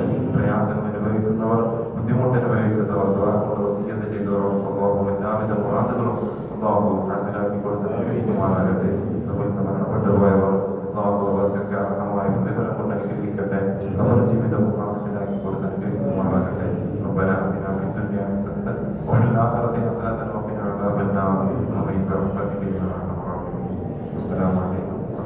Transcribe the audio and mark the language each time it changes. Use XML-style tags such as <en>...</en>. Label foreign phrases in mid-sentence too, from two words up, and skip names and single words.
<ml>പ്രയാസങ്ങൾ അനുഭവിക്കുന്നവർ, ബുദ്ധിമുട്ട് അനുഭവിക്കുന്നവർ, ദുആ കൊണ്ട് വസിയ്യത്ത് ചെയ്തവർക്ക് അല്ലാഹു എല്ലാവിധ മുറാദുകളും അല്ലാഹു ഹാസിലാക്കി കൊടുത്ത് അനുഗ്രഹിക്കുമാറാകട്ടെ. നമ്മിൽ നിന്ന് മരണപ്പെട്ടു പോയവർ അല്ലാഹു അവർക്കൊക്കെ അർഹമായ പ്രതിഫലം കൊണ്ട് അനുഗ്രഹിക്കട്ടെ. ഖബർ ജീവിതം റാഹത്തിലാക്കി കൊടുത്ത് അനുഗ്രഹിക്കുമാറാകട്ടെ.</ml> <ar>ربنا آتنا في الدنيا حسنة وفي الآخرة حسنة وقنا عذاب النار. آمين برحمتك يا أرحم الراحمين. والسلام عليكم.</ar>